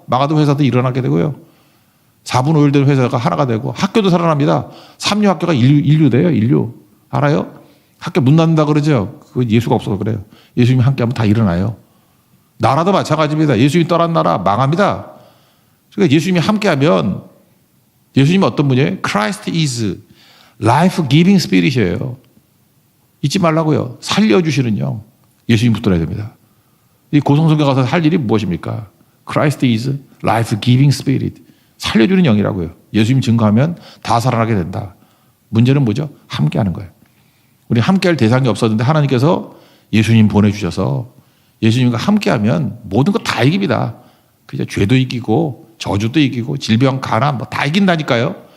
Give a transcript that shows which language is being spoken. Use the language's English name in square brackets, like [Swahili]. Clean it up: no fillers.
[Korean] 망하던 회사도 일어나게 되고요. 4분 5일 된 회사가 하나가 되고 학교도 살아납니다. 삼류학교가 인류돼요. 인류. 알아요? 학교 문 닫는다 그러죠. 그거 예수가 없어서 그래요. 예수님이 함께하면 다 일어나요. 나라도 마찬가지입니다. 예수님이 떠난 나라 망합니다. 그러니까 예수님이 함께하면 예수님은 어떤 분이에요? [English] Christ is life-giving spirit [Korean] 이에요. 잊지 말라고요. 살려주시는 영. 예수님 붙들어야 됩니다. 이 고성성에 가서 할 일이 무엇입니까? [English] Christ is life-giving spirit. [Korean] 살려주는 영이라고요. 예수님 증거하면 다 살아나게 된다. 문제는 뭐죠? 함께하는 거예요. 우리 함께할 대상이 없었는데 하나님께서 예수님 보내주셔서 예수님과 함께하면 모든 거 다 이깁니다. 그냥 죄도 이기고 저주도 이기고 질병, 가난 뭐 다 이긴다니까요.